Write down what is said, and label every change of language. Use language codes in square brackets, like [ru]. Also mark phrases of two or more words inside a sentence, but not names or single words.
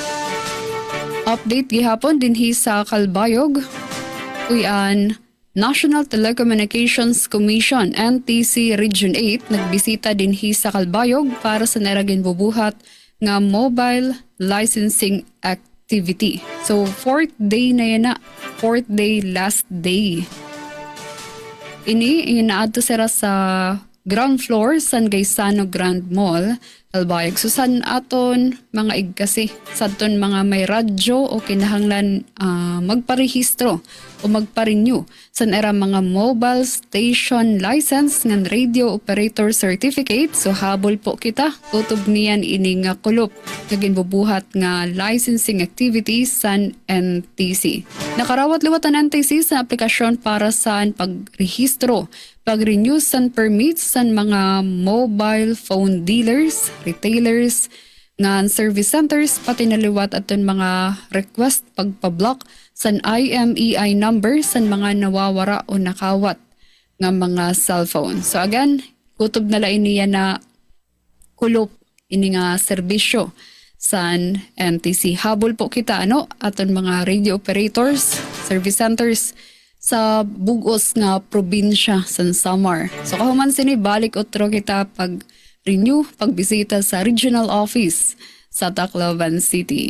[war] Update gihapon dinhi sa Calbayog. Kuyan National Telecommunications Commission NTC Region 8 nagbisita dinhi sa Calbayog para sa naragin bubuhat nga [en] mobile licensing activity. [war] So 4th day na yan na, 4th day last day. Ini inaadto sira sa ground floor san Gaisano Grand Mall Calbayog. So san aton mga igkasi sadton mga may radyo o kinahanglan magparehistro o magpa-renew san era mga [en] mobile station license [war] ngan [en] radio operator certificate. [war] So habol po kita kutob niyan ini nga kulop naging bubuhat nga [en] licensing activities [war] san NTC. Nakarawat liwat ang NTC sa aplikasyon para sa pagrehistro, pag-renew san permits san mga [en] mobile phone dealers, retailers, [war] nga [en] service centers, [war] pati naliwat aton mga request pagpablock san [en] IMEI number [war] san mga nawawara o nakawat nga mga cellphone. [en] So again, [war] kutob na lain niya na kulop ini nga serbisyo san NTC. Habol po kita aton mga [en] radio operators, service centers [war] sa bugos nga probinsya san Samar. So kahuman sini balik otro kita pag-renew, pagbisita sa regional office sa Tacloban City.